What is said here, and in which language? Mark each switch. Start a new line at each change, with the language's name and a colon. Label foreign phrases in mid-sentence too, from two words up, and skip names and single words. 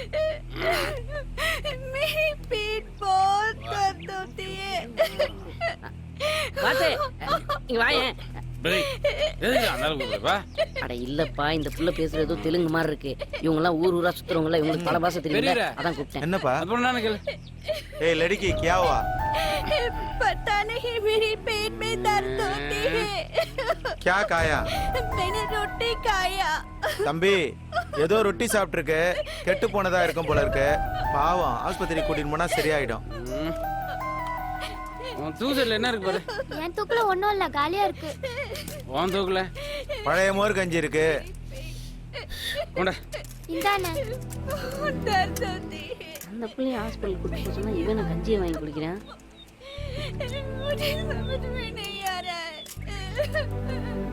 Tamil: அட இல்லப்பா, இந்த புள்ள பேசுறது ஏதோ தெலுங்கு மாதிரி இருக்கு. இவங்க எல்லாம் ஊர் ஊரா சுத்துறவங்க, இவங்களுக்கு பல பாசை தெரியும், அதான் கூப்பிட்டேன். என்னப்பா? ஏய்
Hindi: லड़की क्या हुआ? पता नहीं, मेरे पेट में दर्द होती है. क्या खाया? मैंने रोटी खाया.
Tamil: தம்பி ஏதோ ரொட்டி சாப்பிட்டுருக்கு, கெட்டு போனதா இருக்கும் போல இருக்கு. பாவம், ஆஸ்பத்திரி கூட்டிட்டு போனா சரியாயிடும். உன் தூக்கல என்ன இருக்கு பாரு. என் தூக்கல ஒண்ணும் இல்ல, காலியா இருக்கு. உன் தூக்கல பழைய மோர் கஞ்சி இருக்கு. கொண்டா. இந்தானே.
Hindi: दर्द होती है.
Tamil: அந்த பிள்ளைய ஹாஸ்பிட்டல் கூட்டிட்டு போய் சொன்னா இவன் கஞ்சியை வாங்கி குடிக்கிறேன்.
Hindi: मुझे समझ में नहीं आ रहा है.